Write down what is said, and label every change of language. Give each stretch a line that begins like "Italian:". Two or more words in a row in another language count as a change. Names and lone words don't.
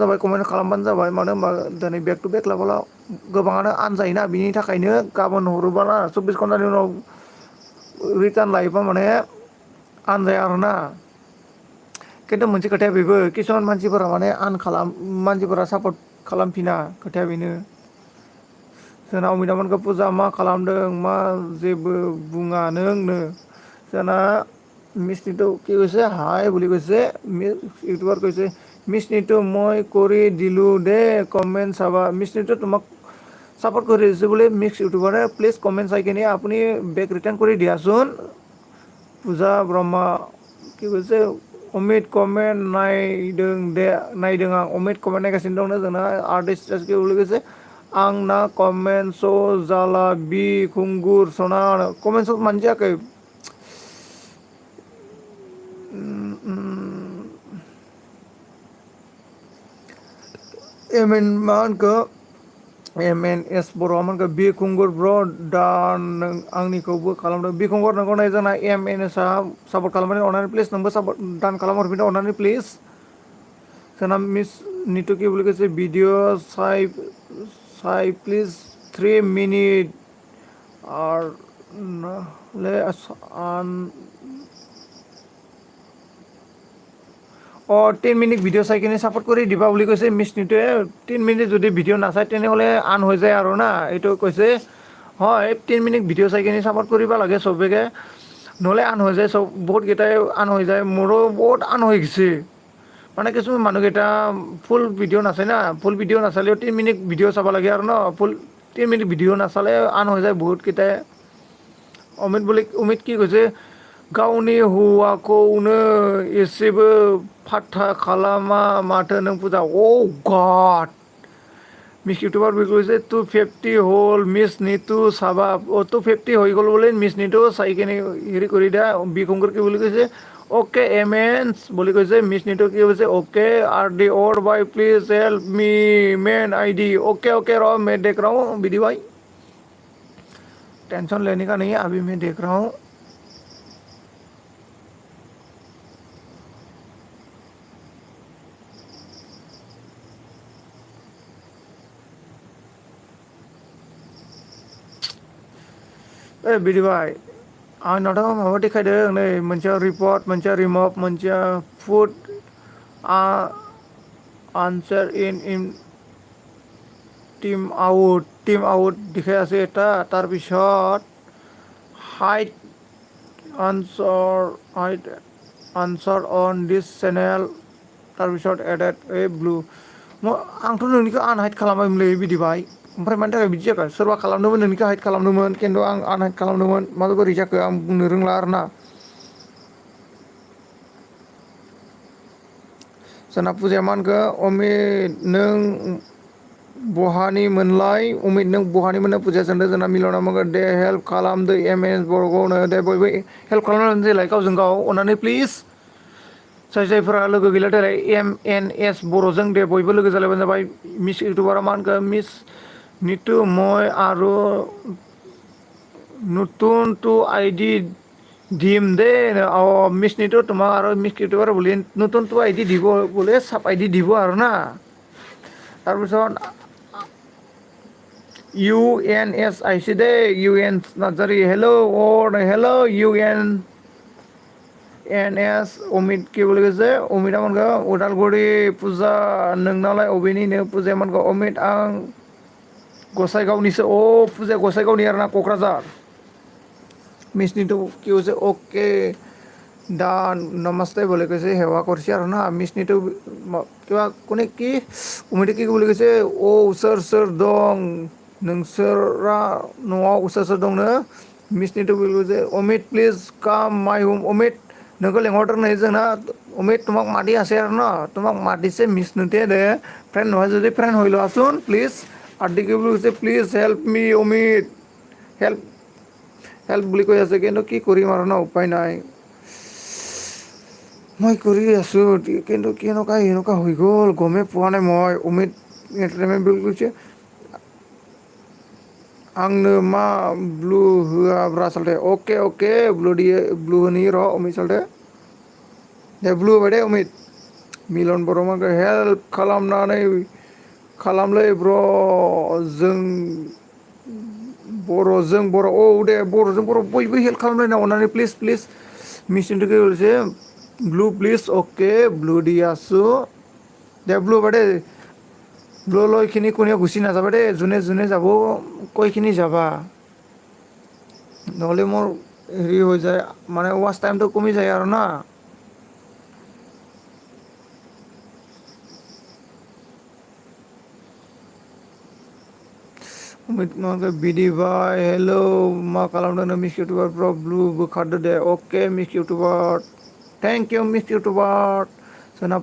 Bodo: जाबाय कमेन्ट खालामबानो जाबाय मानो होनबा दिनै
English: back to back
Bodo: लाबोला गोबाङानो आनजायोना बिनि थाखायनो गाबोन हरोबोला 24 घन्टानि उनाव रिटार्न लायोबा माने आनजाया आरोना खिन्थु मोनसे खोथाया बेबो किसुमान मानसिफोरा माने मानसिफोरा सापर्ट खालामफिना खोथाया बेनो जोंना अमितामोनखो फुजा मा खालामदों मा जेबो बुङा नोंनो जोंना
Assamese: মিষ্টিটো কি কৈছে হাই বুলি কৈছে ইউটিউবাৰ কৈছে মিষ্টিটো মই কৰি দিলোঁ দে কমেণ্ট চাবা মিষ্টিটো তোমাক ছাপোৰ্ট কৰি দিছে বুলি মিক্স ইউটিউবাৰে
English: please comment
Assamese: চাই কিনে আপুনি
English: back return
Assamese: কৰি দিয়াচোন পূজা ব্ৰহ্মা কি কৈছে
Bodo: अमित कमेन्ट नायदों आं अमित कमेन्ट नायगासिनो दंनो जोंना आर्टिस्ट लोगोसे आंना कमेन्ट स' जाला बि खुंगुर सना कमेन्ट स' मानो जायाखै मा होनखो MNS बर'आ मोनखो बि खुंगुर ब्र दा नों आंनिखौबो खालामदों बि खुंगुर नोंखौ नाय जोंना MNS आ सापर्ट खालामनानै अननानै प्लिज नोंबो सापर्ट दान खालामहरफिनदो अननानै प्लिज जोंना मिस नितुकि
Assamese: বুলি কৈছে ভিডিঅ' চাই প্লিজ 3 মিনিট আর নহলে অঁ 10 মিনিট ভিডিঅ' চাই কিনে ছাপোৰ্ট কৰি দিবা বুলি কৈছে মিছ নিটোৱে 3 মিনিট যদি ভিডিঅ' নাচায় তেনেহ'লে আন হৈ যায় আৰু না এইটো কৈছে হয় 3 মিনিট ভিডিঅ' চাই কিনে ছাপোৰ্ট কৰিব লাগে চবেকে নহ'লে আন হৈ যায় বহুতকেইটাই আন হৈ যায় মোৰো বহুত আন হৈ গৈছে মানে কিছুমান মানুহকেইটা ফুল ভিডিঅ' নাচায় না ফুল ভিডিঅ' নাচালেও 3 মিনিট ভিডিঅ' চাব লাগে আৰু ন ফুল 3 মিনিট ভিডিঅ' নাচালে আন হৈ যায় বহুতকেইটাই অমিত কি কৈছে
Bodo: गावनि हौवाखौनो एसेबो फात्ता खालामा माथो नों फुजा गड
Assamese: মিছ ইউটিউবাৰ বুলি কৈছে 250 হ'ল মিছ নিটু চাবা 250 হৈ গ'ল বোলে মিছ নিটু চাই কিনে হেৰি কৰি দিয়া বিকুংকুৰ কি বুলি কৈছে ओके एमेन्स বুলি কৈছে মিছ নিটু কি কৈছে
Hindi: ओके आर डी और भाई प्लीज हेल्प मी मेन आईडी ओके ओके रो मैं देख रहा हूँ विधि भाई टेंशन लेने का नहीं है अभी मैं देख रहा हूँ
Bodo: विधि भाई आंनाथ' माबा देखायदों नै मोनसेया रिपर्ट मोनसेया रिमभ मोनसेया फुड आनसार इन
Assamese: টিম আউট দেখাই আছে এটা তাৰপিছত হাইট আনচাৰ অন দিছ চেনেল তাৰপিছত এডেড এই ব্লু
Bodo: आंथ' नोंनिखौ आनहाइड खालामबायमोनलै बिदि भाई ओमफ्राय मानि थाखाय बिदि जाखो सोरबा खालामदोंमोन नोंनिखौ हाइड खालामदोंमोन खिन्थु आं आनहाइड खालामदोंमोन माबोरै जाखो आं बुंनो रोंला आरोना जोंना फुजाया मा होनखो अमित नों बहानिमोनलाय अमित नों बहानिमोन फुजाया सोंदों जोंना मिलना मोनगोन दे हेल्प खालामदो MNS बर'खौनो दे बयबो हेल्प खालामनानै देलाय गावजों गाव अननानै प्लिज जायफोरा लोगो गैला देलाय MNS बर'जों दे बयबो लोगो जालायबानो जाबाय मिस इउटिउबारा मा होनखो मिस नितु
Assamese: মই আৰু নতুন টু আইডি দিম দে মিছ নিটো তোমাক আৰু মিছ ইউটিউবাৰ বুলি নতুন টু আইডি দিব বোলে চাপ আইডি দিব আৰু না তাৰপিছত UNS আহিছে দে UN नार्जारी हेलो UNS अमित কি বুলি কৈছে অমিতা
Bodo: मोनखौ उदालगुरि फुजा नोंनालाय अबेनिनो फुजाया मोनखौ अमित आं गसाइगावनिसो फुजाया गसाइगावनि आरोना क'क्राझार मिसनिथ'
Assamese: কি কৈছে
Bodo: ओके दा
Assamese: नमस्ते বুলি কৈছে সেৱা কৰিছে আৰু না মিছনিটো কিবা কোনে কি অমিতে কি বুলি কৈছে
Bodo: सोर सोर दं नोंसोरा न'आव सोर दंनो मिसनिथ'
Assamese: বুলি কৈছে অমিত
English: please come my home
Assamese: অমিত
Bodo: नोंखौ लेंहरदों नै जोंना
Assamese: অমিত তোমাক মাতি আছে আৰু ন তোমাক মাতিছে মিছনুতে দে ফ্ৰেণ্ড নহয় যদি ফ্ৰেণ্ড হৈ লোৱাচোন প্লিজ আৰু কি বুলি কৈছে
English: please help me
Assamese: অমিত
English: help help
Assamese: বুলি কৈ আছে কিন্তু কি কৰিম আৰু ন উপায় নাই। মই কৰি আছোঁ কিন্তু এনেকুৱা হৈ গ'ল গমেই পোৱা নাই মই উমিদ বুলি কৈছে
Bodo: आंनो मा ब्लु होआब्रा सालथे अके अके ब्लु दियो ब्लु होनि र' अमित सालथे दे ब्लु होबाय दे अमित मिलन बर'माखौ हेल्प खालामनानै खालामलै ब्र' जों बर'जों बर' औ दे बर'जों बर' बयबो हेल्प खालामलायना अननानै प्लिज प्लिज मिसिन ब्लु प्लिज अके ब्लु
Assamese: দি আছোঁ দে ব্লু হ'ব দে ব্লু লৈ খিনি কোনেও গুচি নাযাবা দেই যোনে যোনে যাব কৈখিনি যাবা নহ'লে মোৰ হেৰি হৈ যায় মানে ৱাচ টাইমটো কমি যায় আৰু না
Bodo: बिदि बाय हेल' मा खालामदों नों मिस इउटुबारफ्राव ब्लु बोखारदो दे अके मिस इउटुबार
English: thank you
Bodo: मिस इउटुबार जोंना